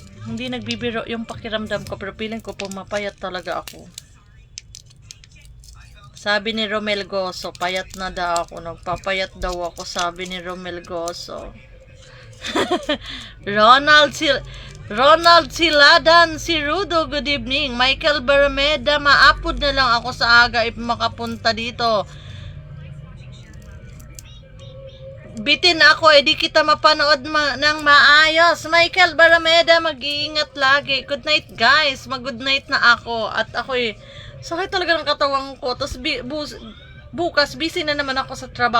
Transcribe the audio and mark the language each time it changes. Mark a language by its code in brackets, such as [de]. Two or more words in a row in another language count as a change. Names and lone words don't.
[tl] Hindi nagbibiro yung pakiramdam ko, pero feeling ko pumapayat talaga ako. Sabi ni Romel Goso, payat na daw ako. Nagpapayat daw ako, sabi ni Romel Goso. Ronald Siladan, si Rudo, [en] good evening. [bik] Michael Bermeda, maapod na lang ako sa aga if makapunta dito. [tl] Bitin ako, di kita mapanood ng maayos. Michael Bermeda, mag-iingat lagi. [en] Good night, guys. [tl] Mag-good night na ako. At ako'y sakit talaga ng katawan ko. Tapos bukas, busy na naman ako sa trabaho.